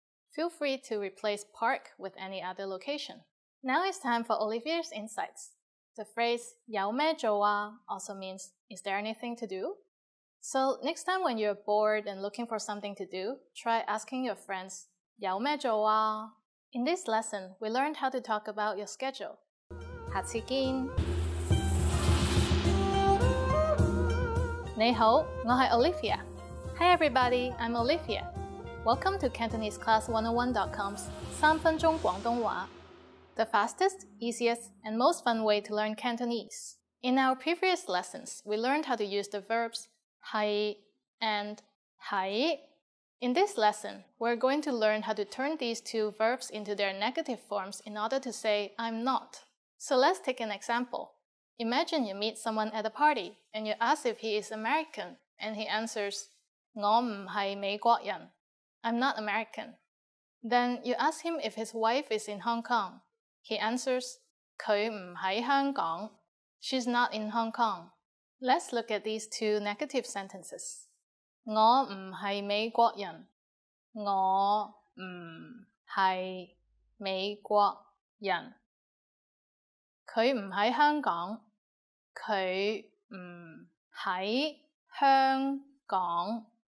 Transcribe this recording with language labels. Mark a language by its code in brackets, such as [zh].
[en] Feel free to replace park with any other location. Now it's time for Olivier's insights. The phrase [yue] 有咩做啊 [en] also means is there anything to do? So next time when you're bored and looking for something to do, try asking your friends, [yue] 有咩做啊? [en] In this lesson, we learned how to talk about your schedule. [yue] 下次見. 你好，我係 Olivia. [en] Hi everybody, I'm Olivia. Welcome to CantoneseClass101.com's [yue] 3分鐘廣東話, [en] the fastest, easiest, and most fun way to learn Cantonese. In our previous lessons, we learned how to use the verbs 係 and 喺. In this lesson, we're going to learn how to turn these two verbs into their negative forms in order to say I'm not. So let's take an example. Imagine you meet someone at a party and you ask if he is American and he answers [yue] 我唔係美國人. [en] I'm not American. Then you ask him if his wife is in Hong Kong. He answers [yue] 佢唔喺香港. [en] She's not in Hong Kong. Let's look at these two negative sentences. [yue] 我唔係美國人.我唔係美國人. 佢唔喺香港.佢唔喺香港.